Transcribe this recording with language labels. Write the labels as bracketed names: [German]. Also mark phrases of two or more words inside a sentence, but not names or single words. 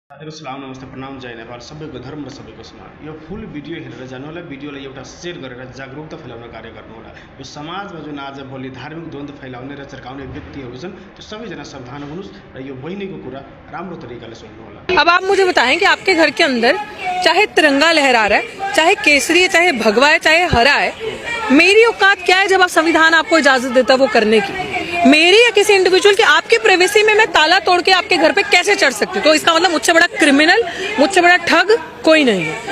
[Nepali] सलाम नमस्ते प्रणाम जय नेपाल सबैको धर्म र सबैको समान यो [English] full video [Nepali] हेरेर जानु होला भिडियोलाई एउटा शेयर गरेर जागरुकता फैलाउने कार्य गर्नु होला यो समाजमा जुन आज भोलि धार्मिक द्वन्द्व फैलाउने र चर्काउने व्यक्तिहरू छन् त्यो सबैजना सावधान हुनुहोस् र यो बहिनीको कुरा राम्रो तरिकाले सुन्नु होला। [Hindi] अब आप मुझे बताएं कि आपके घर के अंदर चाहे तिरंगा लहरा रहा है, चाहे केसरी है, चाहे भगवा है, चाहे हरा है, मेरी औकात क्या है जब आप संविधान आपको इजाजत देता है वो करने की? मेरी या किसी इंडिविजुअल की आपकी प्राइवेसी में मैं ताला तोड़ के आपके घर पे कैसे चढ़ सकती हूँ? तो इसका मतलब मुझसे बड़ा क्रिमिनल, मुझसे बड़ा ठग कोई नहीं है।